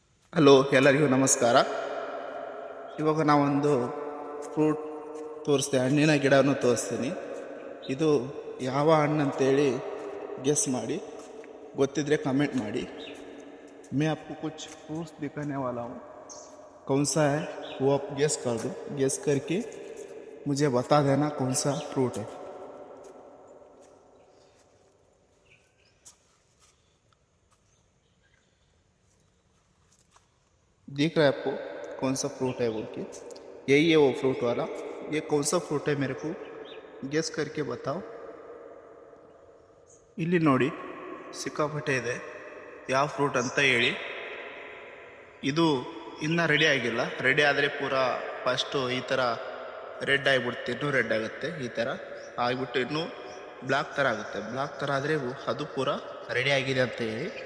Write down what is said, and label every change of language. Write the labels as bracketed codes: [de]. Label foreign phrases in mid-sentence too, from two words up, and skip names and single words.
[kn] ಹಲೋ, ಎಲ್ಲರಿಗೂ ನಮಸ್ಕಾರ. ಇವಾಗ ನಾವೊಂದು ಫ್ರೂಟ್ ತೋರಿಸ್ತೀನಿ, ಹಣ್ಣಿನ ಗಿಡವನ್ನು ತೋರಿಸ್ತೀನಿ. ಇದು ಯಾವ ಹಣ್ಣು ಅಂತೇಳಿ ಗೆಸ್ ಮಾಡಿ, ಗೊತ್ತಿದ್ರೆ ಕಮೆಂಟ್ ಮಾಡಿ. [hi] मैं आपको कुछ फ्रूट्स दिखाने वाला हूँ, कौन सा है वो आप गेस कर दो. गेस करके मुझे बता देना कौन सा फ्रूट है. दिख रहा है आपको कौन सा फ्रूट है बोल के? यही है वो फ्रूट वाला. ये कौन सा फ्रूट है मेरे को गेस करके बताओ. [kn] ಇಲ್ಲಿ ನೋಡಿ, ಸಿಕ್ಕಾಪಟ್ಟೆ ಇದೆ. ಯಾವ ಫ್ರೂಟ್ ಅಂತ ಹೇಳಿ. ಇದು ಇನ್ನೂ ರೆಡಿ ಆಗಿಲ್ಲ. ರೆಡಿ ಆದರೆ ಪೂರಾ ಫಸ್ಟು ಈ ಥರ ರೆಡ್ ಆಗಿಬಿಡುತ್ತೆ, ಇನ್ನೂ ರೆಡ್ ಆಗುತ್ತೆ. ಈ ಥರ ಆಗಿಬಿಟ್ಟು ಇನ್ನೂ ಬ್ಲ್ಯಾಕ್ ಥರ ಆಗುತ್ತೆ. ಬ್ಲ್ಯಾಕ್ ಥರ ಆದರೆ ಅದು ಪೂರಾ ರೆಡಿ ಆಗಿದೆ ಅಂತ ಹೇಳಿ.